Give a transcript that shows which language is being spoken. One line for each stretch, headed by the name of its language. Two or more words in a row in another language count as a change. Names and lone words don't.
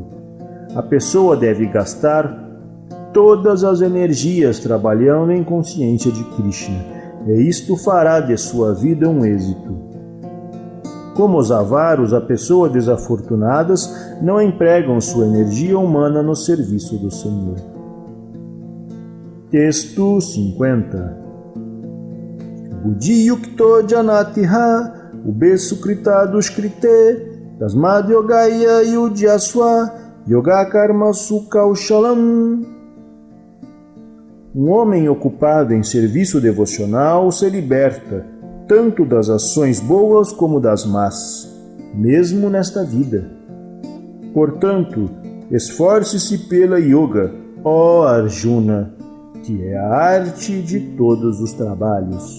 Portuguese: A pessoa deve gastar todas as energias trabalhando em consciência de Krishna, e isto fará de sua vida um êxito. Como os avaros, a pessoas desafortunadas não empregam sua energia humana no serviço do Senhor. Texto 50.
Sanskrit: Buddhi yukto janatiha ubesukrita duskrite tasmad yogaya yudhyasva yoga karma sukhaushalam.
Portuguese: Um homem ocupado em serviço devocional se liberta tanto das ações boas como das más, mesmo nesta vida. Portanto, esforce-se pela yoga, ó Arjuna, que é a arte de todos os trabalhos.